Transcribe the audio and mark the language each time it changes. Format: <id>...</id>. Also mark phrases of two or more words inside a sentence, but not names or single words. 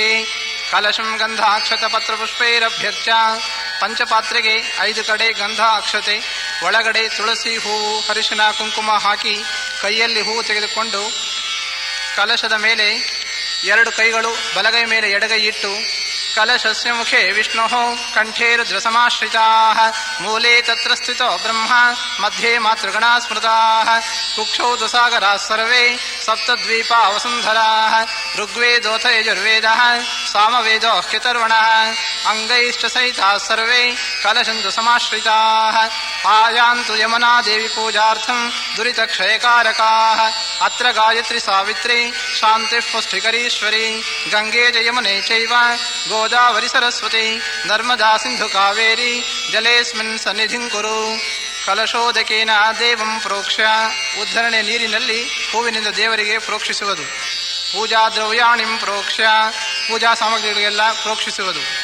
<sa>ಕಲಶಂ ಗಂಧ ಅಕ್ಷತ ಪತ್ರ ಪುಷ್ಪೈರಭ್ಯರ್ಚ್ಯ.</sa> <kn>ಪಂಚಪಾತ್ರೆಗೆ 5 ಕಡೆ ಗಂಧ ಅಕ್ಷತೆ, ಒಳಗಡೆ ತುಳಸಿ ಹೂವು ಅರಿಶಿನ ಕುಂಕುಮ ಹಾಕಿ ಕೈಯಲ್ಲಿ ಹೂವು ತೆಗೆದುಕೊಂಡು ಕಲಶದ ಮೇಲೆ 2 ಕೈಗಳು ಬಲಗೈ ಮೇಲೆ ಎಡಗೈ ಇಟ್ಟು</kn> <sa>ಕಲಶಸ್ಯ ಮುಖೇ ವಿಷ್ಣು ಕಂಠೇ ರುದ್ರಸಮಾಶ್ರಿತಾಃ ಮೂಲೆ ತತ್ರ ಸ್ಥಿತೋ ಬ್ರಹ್ಮ ಮಧ್ಯೆ ಮಾತೃಗಣಾ ಸ್ಮೃತಾಃ ಕುಕ್ಷೌ ದುಸಾಗರಾಃ ಸರ್ವೇ ಸಪ್ತದ್ವೀಪಾ ವಸುಂಧರಾಃ ಋಗ್ವೇದೋಥ ಯಜುರ್ವೇದಃ ಸಾಮವೇದೋ ಕಿತರ್ವಣಃ ಅಂಗೈಶ್ಚ ಸಹಿತಾಃ ಸರ್ವೇ ಕಲಶಂತು ಸಮಾಶ್ರಿತಾಃ ಆಯಾಂತು ಯಮುನಾ ದೇವಿ ಪೂಜಾರ್ಥಂ ದುರಿತಕ್ಷಯಕಾರಕಾಃ ಅತ್ರ ಗಾಯತ್ರಿ ಸಾವಿತ್ರಿ ಶಾಂತಿಃ ಪುಷ್ಟಿಕರೀಶ್ವರಿ ಗಂಗೆ ಚ ಯಮುನೆ ಚೈವ ಗೋದಾವರಿ ಸರಸ್ವತಿ ನರ್ಮದಾ ಸಿಂಧು ಕಾವೇರಿ ಜಲೇಸ್ಮಿನ್ ಸನ್ನಿಧಿಂ ಕುರು. ಕಲಶೋದಕೇನ ದೇವಂ ಪ್ರೋಕ್ಷ್ಯ.</sa> <kn>ಉದ್ಧರಣೆ ನೀರಿನಲ್ಲಿ ಹೂವಿನಿಂದ ದೇವರಿಗೆ ಪ್ರೋಕ್ಷಿಸುವುದು.</kn> <sa>ಪೂಜಾ ದ್ರವ್ಯಾಣಿಂ ಪ್ರೋಕ್ಷ್ಯ.</sa> <kn>ಪೂಜಾ ಸಾಮಗ್ರಿಗಳಿಗೆಲ್ಲ ಪ್ರೋಕ್ಷಿಸುವುದು.</kn>